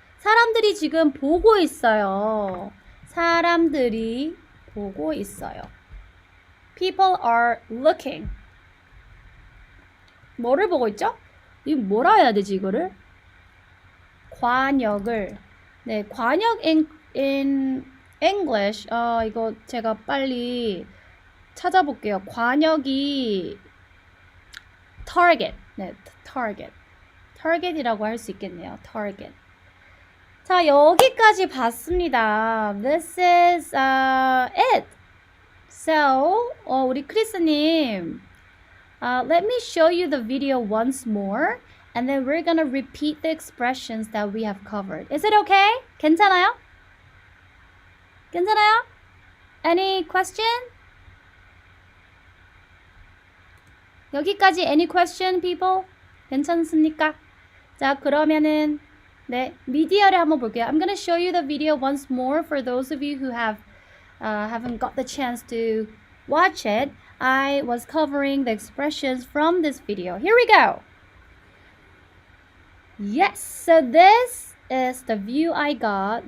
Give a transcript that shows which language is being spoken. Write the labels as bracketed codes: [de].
[ko] 사람들이 지금 보고 있어요. 사람들이 보고 있어요. [en] People are looking. [ko] 뭐를 보고 있죠? 이거 뭐라 해야 되지, 이거를? 관역을. 네, 관역 in English. 이거 제가 빨리 찾아볼게요. 관역이 target. 네, target. target이라고 할 수 있겠네요. target. 자, 여기까지 봤습니다. [en] This is it. So, 우리 크리스님, let me show you the video once more, and then we're gonna repeat the expressions that we have covered. Is it okay? [ko] 괜찮아요? 괜찮아요? [en] Any question? 여기까지 any question, people? [ko] 괜찮습니까? 자, 그러면은 네, 미디어를 한번 볼게요. [en] I'm gonna show you the video once more for those of you who haven't got the chance to watch it. I was covering the expressions from this video. Here we go. Yes, so this is the view I got.